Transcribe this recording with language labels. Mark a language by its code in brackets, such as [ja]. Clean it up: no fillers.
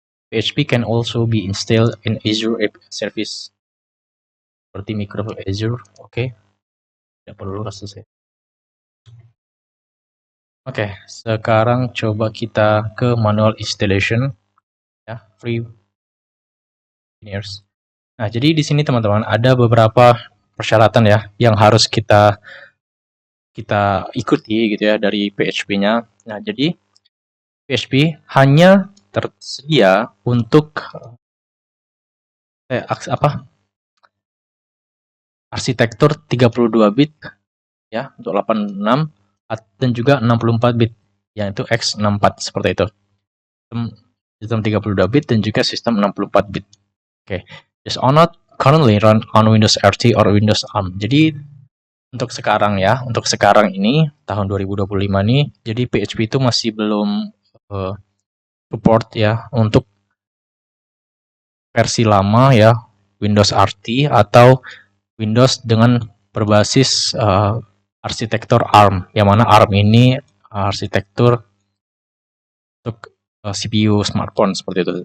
[en] PHP can also be installed in Azure App Service seperti Microsoft Azure. [id] Oke, tidak perlu kasus saya. Oke, sekarang coba kita ke manual installation ya, [en] free engineers. [id] Nah, jadi di sini teman-teman ada beberapa persyaratan ya yang harus kita ikuti gitu ya dari PHP-nya. Nah, jadi PHP hanya tersedia untuk arsitektur 32 bit ya untuk 86 dan juga 64 bit yang itu x64 seperti itu. Sistem 32 bit dan juga sistem 64 bit. Oke. [en] This are not currently run on Windows RT or Windows ARM. [id] Jadi untuk sekarang ini tahun 2025 nih, jadi PHP itu masih belum support ya untuk versi lama ya, Windows RT atau Windows dengan berbasis arsitektur ARM, yang mana ARM ini arsitektur untuk CPU smartphone seperti itu.